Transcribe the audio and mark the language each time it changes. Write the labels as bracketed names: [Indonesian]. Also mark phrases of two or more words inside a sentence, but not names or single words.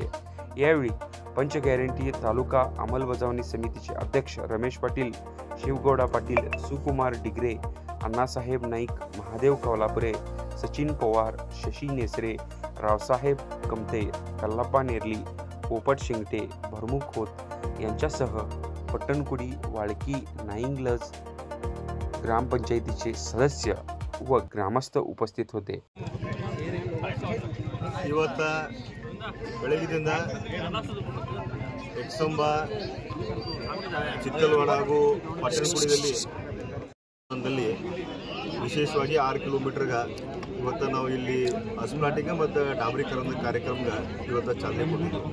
[Marathi] यावेळी पंच गॅरंटी तालुका अंमलबजावणी समितीचे अध्यक्ष रमेश पाटील, शिवगौडा पाटील, सुकुमार डिग्रे, अण्णासाहेब नाईक, महादेव कौलापुरे, सचिन पवार, शशी नेसरे, रावसाहेब कमते, कल्लाप्पा नेरली, पोपट शिंगटे, भरमुख होत यांच्यासह पट्टणकुडी, वाळकी, नाईंगलज ग्रामपंचायतीचे सदस्य व ग्रामस्थ उपस्थित होते। [Kannada] ಇವತ್ತ ಬೆಳಗಿನಿಂದ ಎಕ್ಸಂಬ ಚಿತ್ತಲವಾಡ ಹಾಗೂ ಪಟ್ಟಣಕುಡಿಯಲ್ಲಿ ವಿಶೇಷವಾಗಿ 6 ಕಿಲೋಮೀಟರ್ಗೆ ಇವತ್ತು ನಾವು ಇಲ್ಲಿ ಅಸ್ಫಾಲ್ಟಿಂಗ್ ಮತ್ತು ಡಾಂಬರೀಕರಣದ ಕಾರ್ಯಕ್ರಮಕ್ಕೆ ಇವತ್ತು ಚಾಲನೆ ಕೊಟ್ಟಿದ್ದೀವಿ।